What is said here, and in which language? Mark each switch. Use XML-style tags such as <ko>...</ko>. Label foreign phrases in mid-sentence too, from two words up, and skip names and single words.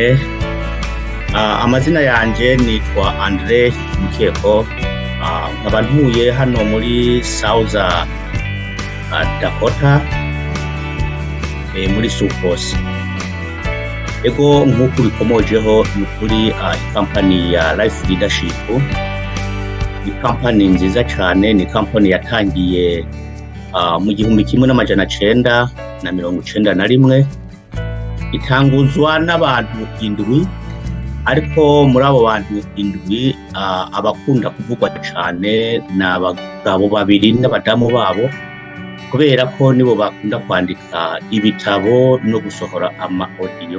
<rn>Amazina yanje nitwa Andre Mukeko, nkaba ntuye hano muri South Dakota, muri Supos. Ego nk'uko bikomojeho ni kuri ikampani ya Life Leadership. Ni kampani nziza cyane, ni kampani yatangiye mu 1991, itanguzwa n'abantu 7, ariko muri abo bantu 7 abakunda kuvugwa cyane ni abagabo 2 n'abadamu babo, kubera ko nibo bakunda kwandika ibitabo no gusohora audio.</rn>